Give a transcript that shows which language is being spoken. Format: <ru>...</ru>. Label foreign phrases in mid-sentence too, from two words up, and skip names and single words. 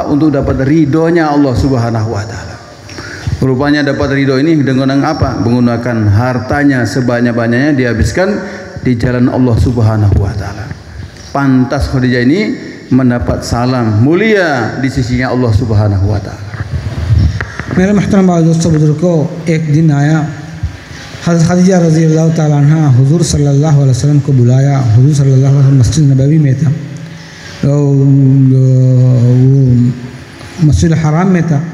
<id>Untuk dapat ridhonya Allah</id> <ar>سبحانه وتعالى.</ar> <id>Rupanya dapat ridho ini dengan apa? Menggunakan hartanya sebanyak-banyaknya dihabiskan di jalan Allah</id> <ar>سبحانه وتعالى.</ar> <id>Pantas Khadijah ini mendapat salam mulia di sisinya Allah</id> <ar>سبحانه وتعالى.</ar> <hi>मेरे महतरम भाई दोस्तों बुजुर्गों, एक दिन आया, हज़रत खदीजा</hi> <ar>رضي الله تعالى عنها</ar> <hi>हुज़ूर</hi> <ar>صلى الله عليه وسلم</ar> <hi>को बुलाया। हुज़ूर</hi> <ar>صلى الله عليه وسلم</ar> <hi>मस्जिद नबवी में था, तो वो मस्जिद हराम में था।</hi>